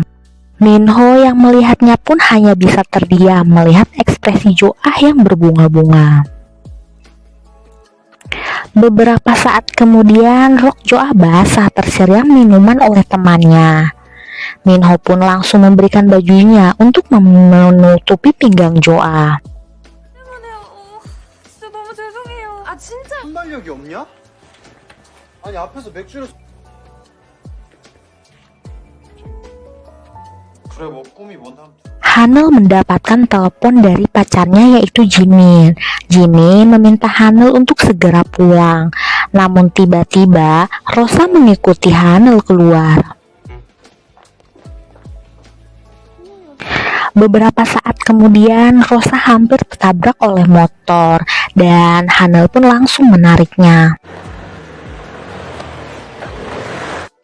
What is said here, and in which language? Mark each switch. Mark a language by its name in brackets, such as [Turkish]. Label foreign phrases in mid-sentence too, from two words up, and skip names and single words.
[Indonesian] Minho yang melihatnya pun hanya bisa terdiam melihat ekspresi Joah yang berbunga-bunga. Beberapa saat kemudian, rok Joah basah tersiram minuman oleh temannya. Minho pun langsung memberikan bajunya untuk menutupi pinggang Joah. [Korean] 진짜 너무 죄송해요. 아 진짜. 순발력이 없냐? 아니 앞에서 맥주를 그래 뭐 꿈이 뭔데 [Indonesian] Hanil mendapatkan telepon dari pacarnya yaitu Jimin. Jimin meminta Hanil untuk segera pulang. Namun tiba-tiba Rosa mengikuti Hanil keluar. Beberapa saat kemudian Rosa hampir tertabrak oleh motor dan Hanil pun langsung menariknya.